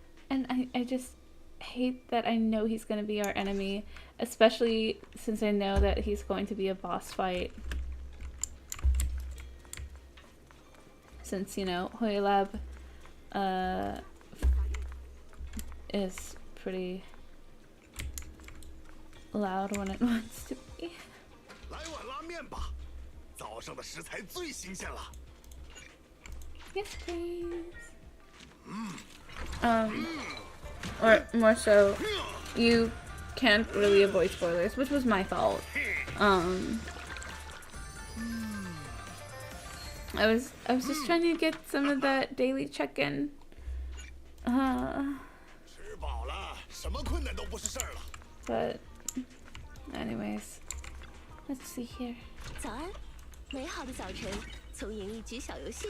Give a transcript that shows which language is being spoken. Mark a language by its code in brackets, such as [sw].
[en] And I just hate that I know he's going to be our enemy, especially since I know that he's going to be a boss fight. Since, you know, Hoyo Lab is pretty loud when it wants to be. [zh] 来碗拉面吧，早上的食材最新鲜了。 [en] Yes, please. Or more so, you can't really avoid spoilers, which was my fault. I was just trying to get some of that daily check-in. [zh] 吃饱了，什么困难都不是事儿了。 [en] But, anyways, let's see here. [zh] 早安，美好的早晨，从演艺局小游戏